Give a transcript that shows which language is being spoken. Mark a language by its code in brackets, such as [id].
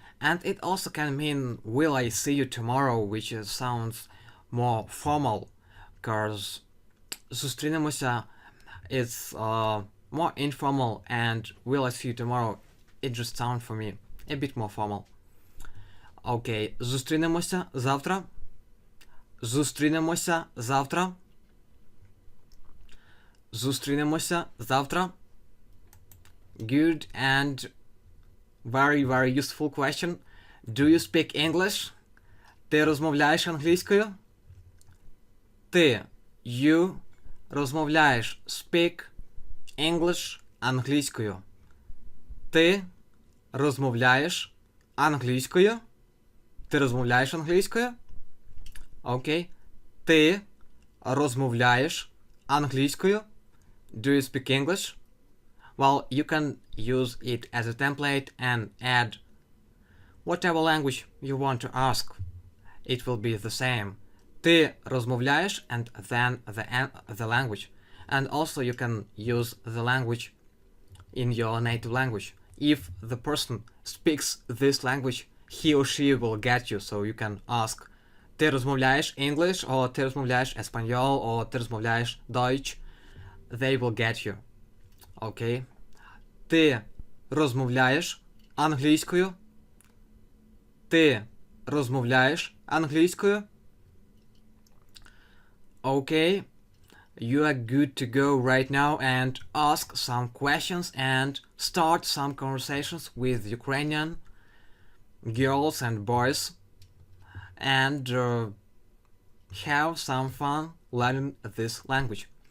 [en] And it also can mean will I see you tomorrow, which sounds more formal. Because [uk] зустрінемося [en] it's more informal, and will I see you tomorrow, it just sounds for me a bit more formal. Okay, [uk] зустрінемося завтра. Зустрінемося завтра. Зустрінемося завтра. [en] Good and very, very useful question. Do you speak English? [uk] Ти розмовляєш англійською? Ти, [en] you, [uk] розмовляєш [en] speak English [uk] англійською. Ти розмовляєш англійською? Ти розмовляєш англійською? Окей. Ти розмовляєш англійською? [en] Do you speak English? Well, you can use it as a template and add whatever language you want to ask. It will be the same. [uk] Ти розмовляєш [en] and then the language. And also you can use the language in your native language. If the person speaks this language, he or she will get you. So you can ask, [uk] ти розмовляєш [en] English, or ти розмовляєш Espanol, or ти розмовляєш Deutsch. They will get you. Okay? [uk] Ти розмовляєш англійською? Ти розмовляєш англійською? [en] Okay. You are good to go right now and ask some questions and start some conversations with Ukrainian girls and boys and have some fun learning this language.